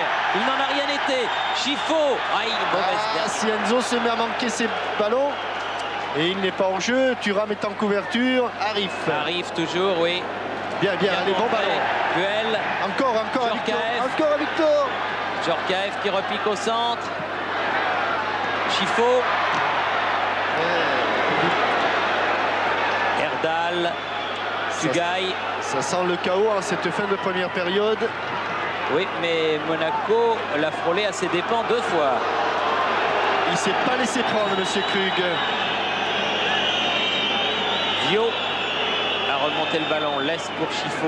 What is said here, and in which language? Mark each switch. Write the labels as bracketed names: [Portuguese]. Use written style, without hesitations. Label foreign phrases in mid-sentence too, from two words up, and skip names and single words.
[French] Il n'en a rien été. Chifo. Aïe, mauvaise si Enzo se met à manquer ses ballons. Et il n'est pas en jeu. Thuram est en couverture. Arif. Arif toujours, oui. Bien, allez, bon ballon. Puel. Encore à Victor. Encore à Victor. Djorkaeff qui repique au centre. Chifo. Erdal. Tugay. Ça sent le chaos en cette fin de première période. Oui, mais Monaco l'a frôlé à ses dépens 2 fois. Il ne s'est pas laissé prendre, Monsieur Krug. Vio a remonté le ballon, laisse pour Chifo.